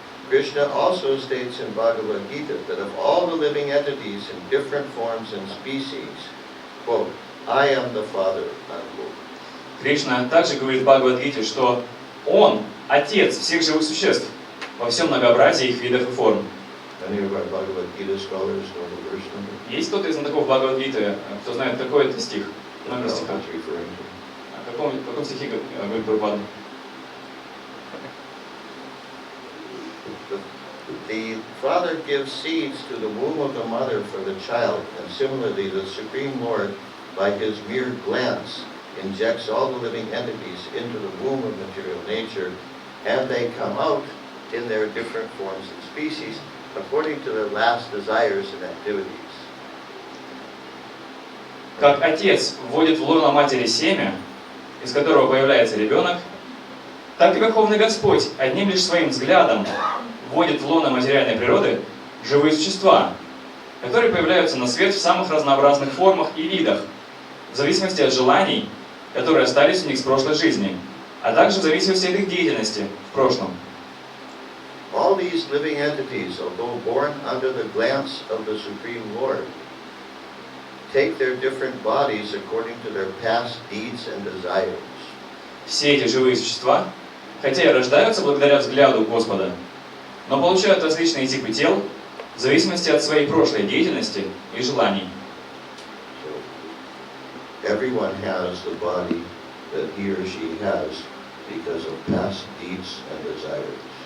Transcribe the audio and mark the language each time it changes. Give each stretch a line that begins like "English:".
English: Krishna also states in Bhagavad Gita that of all the living entities in different forms and species, quote, I am the Father, unquote.
Russian: Кришна также говорит в Бхагавад-гите, что Он – Отец всех живых существ во всем многообразии их видов и форм.
English: Many of our Bhagavad Gita scholars know the verse number.
Russian: Есть кто-то из знатоков Бхагавад-гиты, кто знает какой-то стих, номер стиха?
English: It's referring to.
Russian: О каком стихе говорит Прабхупада?
English: The father gives seeds to the womb of the mother for the child, and similarly the Supreme Lord, by his mere glance, injects all the living entities into the womb of material nature, and they come out in their different forms and species, according to their last desires and activities.
Russian: Как отец вводит в лоно матери семя, из которого появляется ребенок, так и Верховный Господь одним лишь своим взглядом вводит в лоно материальной природы живые существа, которые появляются на свет в самых разнообразных формах и видах, в зависимости от желаний, которые остались у них с прошлой жизни, а также в зависимости от их деятельности в прошлом.
English: All these living entities, although born under the glance of the Supreme Lord, take their different bodies according to their past deeds and desires.
Russian: Все эти живые существа, хотя и рождаются благодаря взгляду Господа, но получают различные типы тел в зависимости от своей прошлой деятельности и желаний.
English: So, everyone has the body that he or she has because of past deeds and desires.